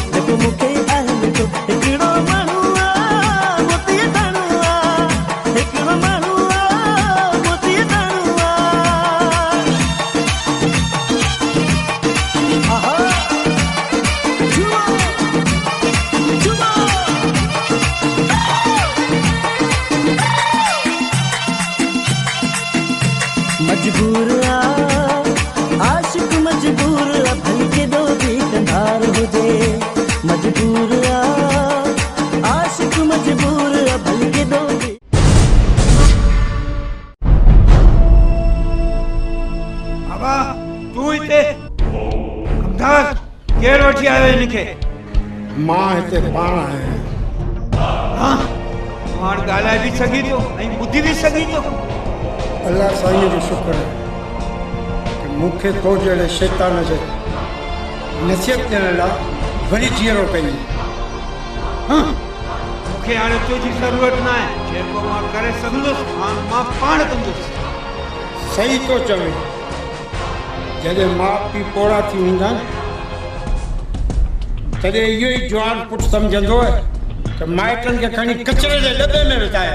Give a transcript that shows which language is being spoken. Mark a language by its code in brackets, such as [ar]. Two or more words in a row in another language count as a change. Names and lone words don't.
[sd] मूंखे आहे मिठो हिकिड़ो माण्हू आहे मोतीअ दाणो आहे हिकिड़ो माण्हू आहे मोतीअ दाणो आहे आहा जुआ जुआ मजबूर आशिक मजबूर भल के दो भी कंधार हुजे मजबूर आशिक मजबूर भल के दो भी बाबा तू हिते कमदार केर वठी आयो इनखे मां हिते पाण आहियां हाँ मां ॻाल्हाए बि सघी थो ऐं ॿुधी बि सघी थो अल्लाह साईं जो शुक्र है कि मूंखे तो जहिड़े शैतान जे नसीहत ॾियण लाइ वरी जीअरो कई मूंखे हाणे तुंहिंजी ज़रूरत न आहे जेको मां करे सघंदुसि मां पाण कंदुसि सही तो चवे जॾहिं माउ पीउ पोड़ा थी वेंदा तॾहिं इहो ई जवान पुटु सम्झंदो आहे त माइटनि खे खणी कचिरे जे दॿे में विझाया